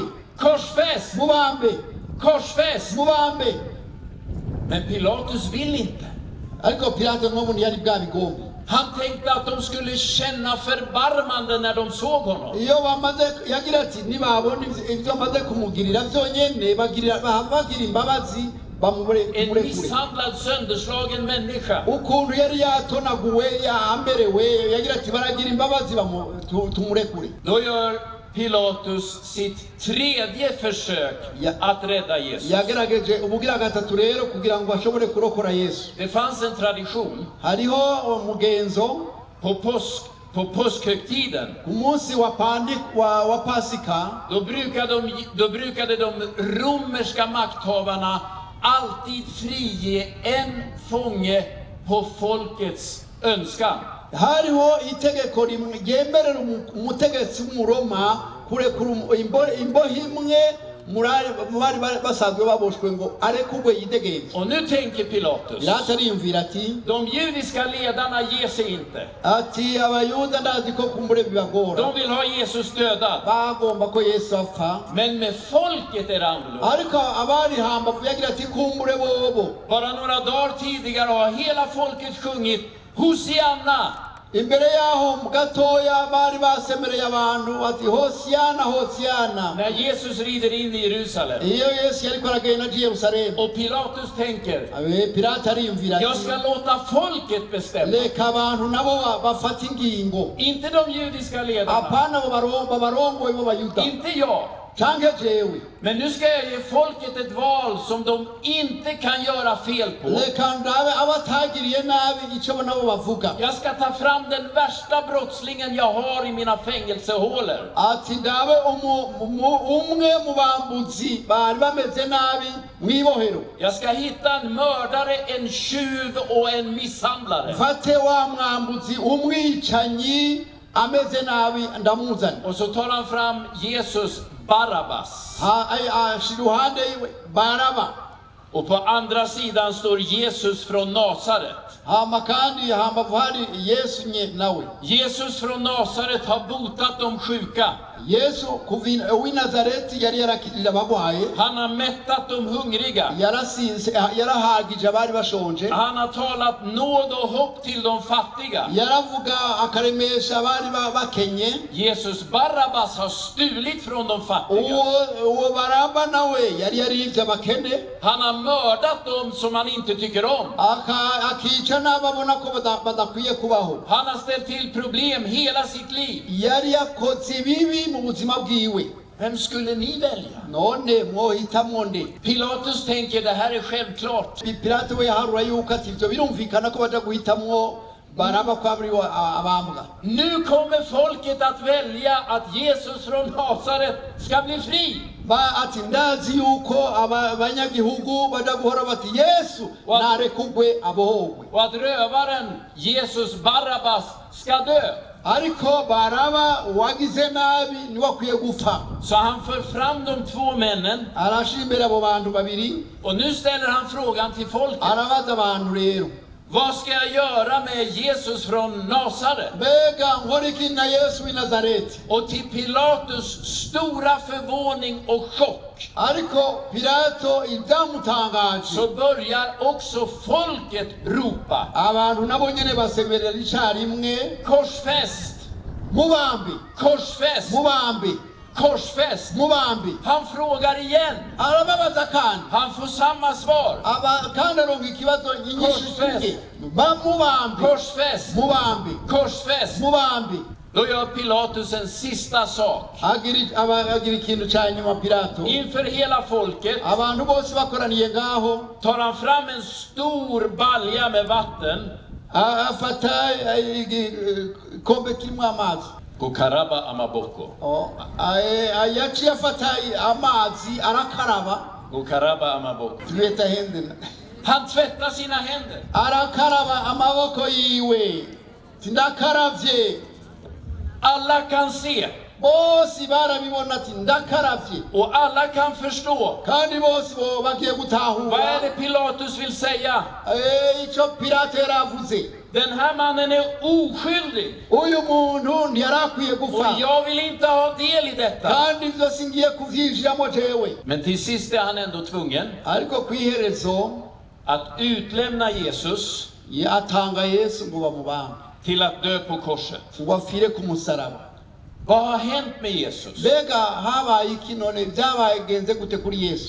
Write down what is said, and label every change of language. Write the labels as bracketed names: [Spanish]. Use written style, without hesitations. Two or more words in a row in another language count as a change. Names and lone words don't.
[Swedish] korsfäst, [Rundi] mubambe, [Swedish] korsfäst. [Rundi] mubambe. [Swedish] Men Pilatus vill inte. [Rundi] Ariko Pilato n'ubundi yari bwabigomba. [Swedish] Han tänkte att de skulle känna förbarmande när de såg honom. [Rundi] Iyo bamaze yagira ati nibabona ibyo bamaze kumugirira byonyene bagira imbabazi [Swedish] En [Rundi] bamurekure. [Swedish] misshandlad, sönderslagen människa. [Rundi] Ukuntu yari yatonaguwe yamberewe yagira ati baragira imbabazi tumurekure. [Swedish] Då gör Pilatus sitt tredje försök att rädda Jesus. [Rundi] Yagerageje ubugira gatatu rero kugira ngo ashobore kurokora Yesu. [Swedish] Det fanns en tradition [Rundi] Hariho umugenzo [Swedish] på påskhögtiden. [Rundi] umunsi wa Pasika, [Swedish] Då brukade de romerska makthavarna alltid frige en fånge på folkets önskan. [Rundi] hariho itegeko ryemerera umutegetsi w'umuroma kurekura imbohe imwe bari basanzwe baboshwe ngo arekurwe yidegenze. [Swedish] Och nu tänker Pilatus, [Rundi] Pilato ariyumvira ati, [Swedish] de judiska ledarna ger sig inte. [Rundi] ati abayuda ndazi ko kumbure bibagora, [Swedish] De vill ha Jesus dödad. [Rundi] bagomba ko Yesu apfa. [Swedish] Men med folket är det annorlunda. [Rundi] Ariko abari hambavu yagira ati kumbure bobo. [Swedish] Bara några dagar tidigare har hela folket sjungit Hosianna. [Rundi] Imbere yaho mu gatoya bari basemereye abantu ati Hosiana, Hosiana. [Swedish] När Jesus rider in i Jerusalem. [Rundi] Iyo Yesu yariko aragenda i Yerusalemu, [Swedish] Och Pilatus tänker, [Rundi] Pilato ariyumvira [Swedish] jag [Rundi] ati, [Swedish] ska låta folket bestämma. [Rundi] leka abantu nabo bafata ingingo, [Swedish] Inte de judiska ledarna. [Rundi] apana bo barongoye bo bayuda [Swedish] Inte jag. [Rundi] canke jewe. [Swedish] Men nu ska jag ge folket ett val som de inte kan göra fel på. [Rundi] Leka ndabe abatagiriye nabi ico nabo bavuga. [Swedish] Jag ska ta fram den värsta brottslingen jag har i mina fängelsehålor. [Rundi] Ati ndabe umwe mu bambuzi bari bameze nabi mwibohero. [Swedish] Jag ska hitta en mördare, en tjuv och en misshandlare. [Rundi] Fate wa mwambuzi umwicanyi ameze nabi ndamuzana. [Swedish] Och så tar han fram Jesus Barabbas. [Rundi] Shiruhande iwe Baraba. [Swedish] Och på andra sidan står Jesus från Nasaret. [Rundi] Hama kandi hambavu hari Yesu nawe. [Swedish] Jesus från Nasaret har botat de sjuka. [Rundi] Yesu kuvi Nazareti yari yarakirira abagwaye. [Swedish] Han har mättat de hungriga. [Rundi] Yarahagije abari bashonje. [Swedish] Han har talat nåd och hopp till de fattiga. [Rundi] Yaravuga akaremesha abari bakenye. [Swedish] Jesus Barabbas har stulit från de fattiga. [Rundi] Uwo Baraba nawe yari yarivye abakene. [Swedish] Han har mördat dem som han inte tycker om. [Rundi] Akica n'ababona ko badakwiye kubaho. [Swedish] Han har ställt till problem hela sitt liv. [Rundi] Yari yakoze ibibi mu buzima bwiwe. [Swedish] Vem skulle ni välja? [Rundi] None mwohitamwo nde? [Swedish] Pilatus tänker, det här är självklart. [Rundi] Pilato we yaharura yuko ati ivyo birumvikana ko baja guhitamwo Baraba ko abari abambwa. [Swedish] Nu kommer folket att välja att Jesus från Nasaret ska bli fri. [Rundi] ati ndazi yuko abanyagihugu baja guhora bati Yesu narekugwe abohogwe. [Swedish] Och att rövaren Jesus Barabbas ska dö. [Rundi] Ariko Baraba wagize nabi ni wakwiye gupfa. [Swedish] Så han för fram de två männen. [Rundi] Arashimbera abo bantu babiri. [Swedish] Och nu ställer han frågan till folket. [Rundi] Arabaza abantu rero. [Swedish] Vad ska jag göra med Jesus från Nasaret? [Rundi] Bega ngorikina Yesu i Nazaret. [Swedish] Och till Pilatus stora förvåning och chock. [Rundi] Ariko Pilato idamutangaje. [Swedish] Så börjar också folket ropa. [Rundi] Abantu nabo nyene basemerera icarimwe. [Swedish] Korsfäst! [Rundi] Mubambi! [Swedish] Korsfäst! [Rundi] Mubambi! [Swedish] Korsfäst! [Rundi] Mubambi! [Swedish] Han frågar igen. [Rundi] Arababaza kandi. [Swedish] Han får samma svar. [Rundi] Kandi aronga ikibazo nyinshi. Mubambi! [Swedish] Korsfäst! [Rundi] Mubambi! [Swedish] Korsfäst! [Rundi] Mubambi! [Swedish] Då gör Pilatus en sista sak. [Rundi] Agira ikintu ca nyuma Pilato. [Swedish] Inför hela folket [Rundi] abantu bose bakoraniye ngaho [Swedish] tar han fram en stor balja med vatten. [Rundi] Afata kombe kirimo amazi. Gukaraba amaboko. Yaciye afata amazi arakaraba. Gukaraba amaboko. [Swedish] Tvätta händerna. Han tvättar sina händer. [Rundi] Arakaraba amaboko yiwe. Tindakaravye. [Swedish] Alla kan se. [Rundi] Bose barabibona ati ndakaravye. [Swedish] Och alla kan förstå. [Rundi] Kandi bose bagiye gutahura. [Swedish] Vad är det Pilatus vill säga? [Rundi] Ico Pilato yaravuze. [Swedish] Den här mannen är oskyldig. [Rundi] Uyu muntu ntiyarakwiye gupfa. [Swedish] Och jag vill inte ha del i detta. [Rundi] Kandi ivyo singiye kuvyinjiramo jewe. [Swedish] Men till sist är han ändå tvungen [Rundi] ariko kwiherezo [Swedish] att utlämna Jesus [Rundi] atanga Yesu ngo bamubambe [Swedish] till att dö på korset. [Rundi] ngo afire ku musaraba. [Swedish] Vad har hänt med Jesus? [Rundi] Bega habaye iki none byabaye genze gute kuri Yesu?